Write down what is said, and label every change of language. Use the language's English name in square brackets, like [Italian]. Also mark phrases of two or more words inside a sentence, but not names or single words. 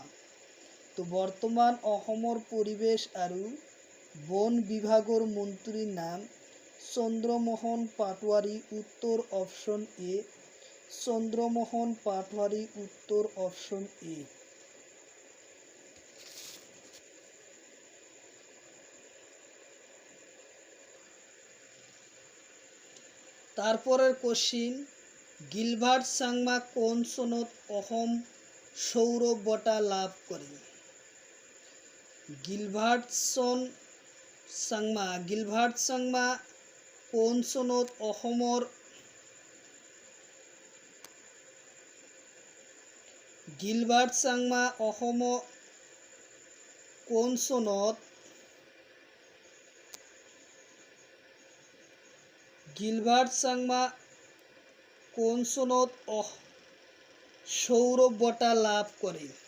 [Assamese] তো বর্তমান অসমৰ পৰিৱেশ আৰু বন বিভাগৰ মন্ত্ৰীৰ নাম চন্দ্ৰমোহন পাটোৱাৰী। উত্তৰ [English] option A. [Assamese] চন্দ্ৰমোহন পাটোৱাৰী। উত্তর [English] option A. [Assamese] তারপরের কোশ্চিন, গিলবার্ট চাংমা কোন চনত অসম সৌৰ বঁটা লাভ কৰে? গিলবার্ট চাংমা কোন চনত অসমৰ গিলবার্ট চাংমা কোন চনত গিলবার্ট চাংমা কোন চনত সৌৰ বঁটা লাভ কৰে?